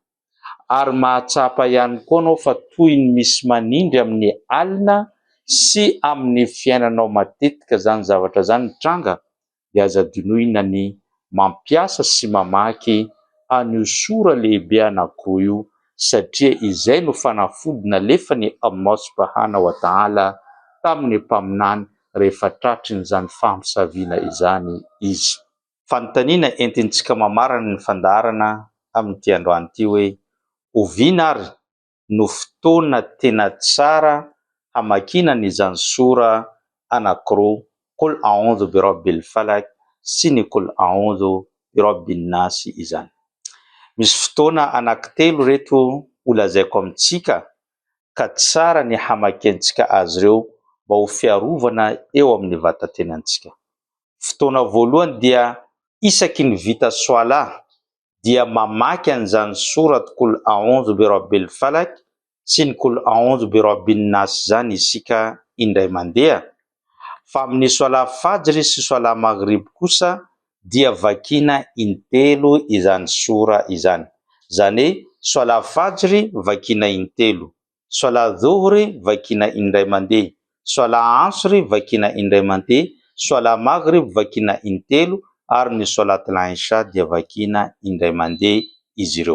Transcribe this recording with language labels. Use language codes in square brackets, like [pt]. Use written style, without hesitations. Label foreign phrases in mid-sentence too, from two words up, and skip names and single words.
[mg] ary mahatsapa ihany koa anao fa toy ny misy manindry amin'ny alina sy amin'ny fiainanao matetika zany zavatra zany tranga, dia aza dinoina ny mampiasa sy mamaky an'io sora lehibe anankiroa io, satria izay no fanafody nalefany [ar] الله سبحانه وتعالى [mg] tamin'ny mpaminany rehefa tratrin'izany famosaviana izany izy. Fanontaniana entintsika mamarana ny fandaharana amin'ity androany ity hoe oviana ary no fotoana tena tsara hamakina n'izany sora anankiroa [ar] قل أعوذ برب الفلق [mg] sy ny [ar] قل أعوذ برب الناس [mg] izany. Misy fotoana anankitelo reto holazaiko amintsika ka tsara ny hamakiantsika azy ireo mba ho fiarovana eo amin'ny vatantenantsika. Fotoana voalohany dia isaky ny vita soala dia mamaky an'izany sorat [ar] قل أعوذ برب الفلق [mg] sy ny [ar] قل أعوذ برب الناس [mg] zany isika indray mandeha. Fa amin'ny soala fajry sy soala maghrib kosa dia vakina intelo izany sora izany. Zany hoe soala fajry vakina intelo, soala dhuhri vakina indray mandeha, soala asri vakina indray mandeha, soala maghrib vakina intelo, ary ny [ar] صلاة العشاء [mg] dia vakina indray mandeha izy ireo.